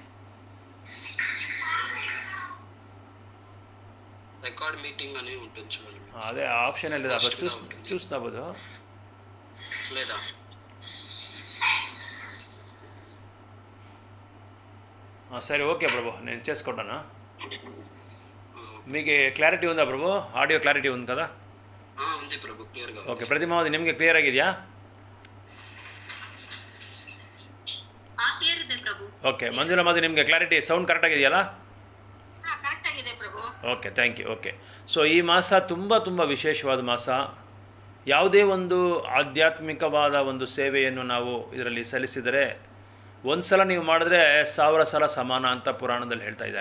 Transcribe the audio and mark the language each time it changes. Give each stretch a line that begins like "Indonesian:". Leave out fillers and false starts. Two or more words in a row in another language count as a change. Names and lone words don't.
Telugu: రికార్డ్ మీటింగ్ అని ఉంటుంది చూడండి. అదే ఆప్షన్ లేదా చూస్తున్నా బోధ లేదా? సరే, ఓకే ప్రభు, నేను చేసుకుంటాను. మీకు ಕ್ಲಾರಿಟಿ ఉందా ప్రభు?
English: audio clarity
Telugu: ఉంది కదా? ఉంది ప్రభు, ಕ್ಲಿಯರ್ గా.
Kannada: ಓಕೆ, ಪ್ರತಿಮಾವಧಿ ನಿಮಗೆ ಕ್ಲಿಯರ್ ಆಗಿದೆಯಾ? ಕ್ಲಿಯರ್ ಇದೆ ಪ್ರಭು. ಓಕೆ, ಮಂಜುಳಾ ಮಾಧಿ ನಿಮಗೆ
English: clarity sound correct
Kannada: ಆಗಿದೆಯಲ್ಲ? ಕರೆಕ್ಟ್ ಆಗಿದೆ ಪ್ರಭು.
English: Okay, thank you. Okay, so
Kannada: ಈ ಮಾಸ ತುಂಬ ವಿಶೇಷವಾದ ಮಾಸ. ಯಾವುದೇ ಒಂದು ಆಧ್ಯಾತ್ಮಿಕವಾದ ಒಂದು ಸೇವೆಯನ್ನು ನಾವು ಇದರಲ್ಲಿ ಸಲ್ಲಿಸಿದರೆ ಒಂದು ಸಲ ನೀವು ಮಾಡಿದ್ರೆ 1000 ಸಲ ಸಮಾನ ಅಂತ ಪುರಾಣದಲ್ಲಿ ಹೇಳ್ತಾ ಇದ್ದಾರೆ.